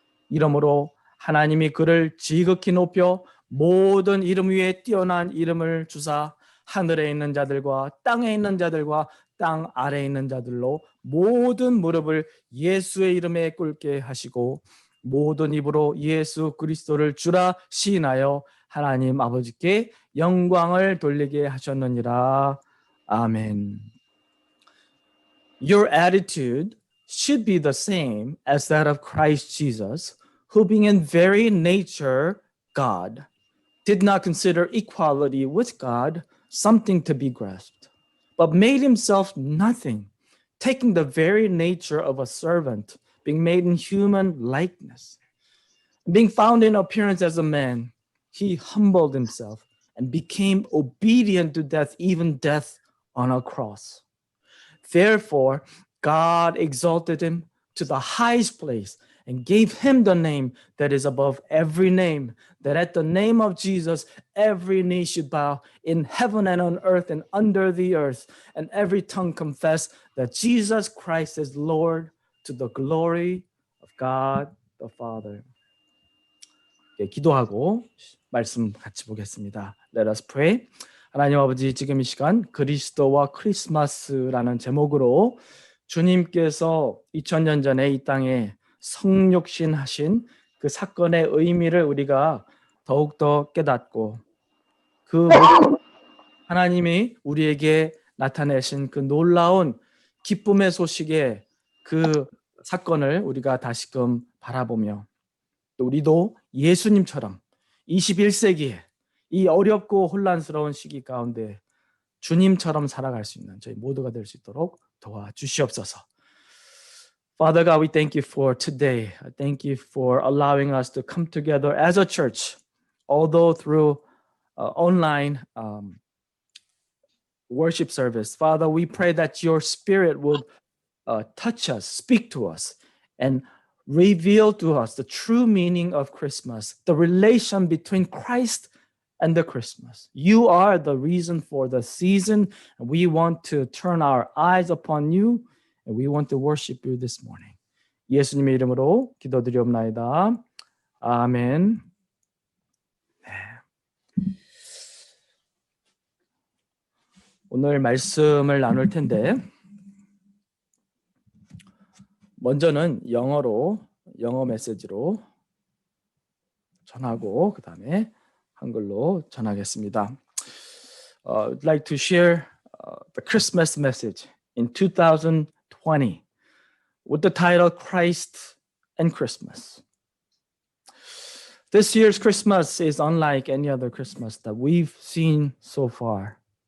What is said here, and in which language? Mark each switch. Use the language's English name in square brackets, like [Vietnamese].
[Korean] 이러므로 하나님이 그를 지극히 높여 모든 이름 위에 뛰어난 이름을 주사 하늘에 있는 자들과 땅에 있는 자들과 땅 아래에 있는 자들로 모든 무릎을 예수의 이름에 꿇게 하시고 모든 입으로 예수 그리스도를 주라 시인하여 하나님 아버지께 영광을 돌리게 하셨느니라. 아멘. [English] Your attitude should be the same as that of Christ Jesus, who being in very nature God, did not consider equality with God something to be grasped, but made himself nothing, taking the very nature of a servant, being made in human likeness. Being found in appearance as a man, he humbled himself and became obedient to death, even death on a cross. Therefore, God exalted him to the highest place and gave him the name that is above every name, that at the name of Jesus, every knee should bow in heaven and on earth and under the earth, and every tongue confess that Jesus Christ is Lord, to the glory of God the Father. [Korean] 기도하고 말씀 같이 보겠습니다. [English] Let us pray. [Korean] 하나님 아버지, 지금 이 시간 그리스도와 크리스마스라는 제목으로 주님께서 2000년 전에 이 땅에 성육신하신 그 사건의 의미를 우리가 더욱더 깨닫고 그 하나님이 우리에게 나타내신 그 놀라운 기쁨의 소식의 그 사건을 우리가 다시금 바라보며 또 우리도 예수님처럼 21세기에 이 어렵고 혼란스러운 시기 가운데 주님처럼 살아갈 수 있는 저희 모두가 될 수 있도록 도와주시옵소서. [English] Father God, we thank you for today. I thank you for allowing us to come together as a church, although through online worship service. Father, we pray that your spirit would touch us, speak to us, and reveal to us the true meaning of Christmas, the relation between Christ and the Christmas. You are the reason for the season, and we want to turn our eyes upon you, and we want to worship you this morning. [Korean] 예수님의 이름으로 기도드리옵나이다. 아멘. 오늘 말씀을 나눌 텐데 먼저는 영어 메시지로 전하고 그 다음에 한글로 전하겠습니다. [English] I'd like to share the Christmas message in 2020 with the title Christ and Christmas. This year's Christmas is unlike any other Christmas that we've seen so far.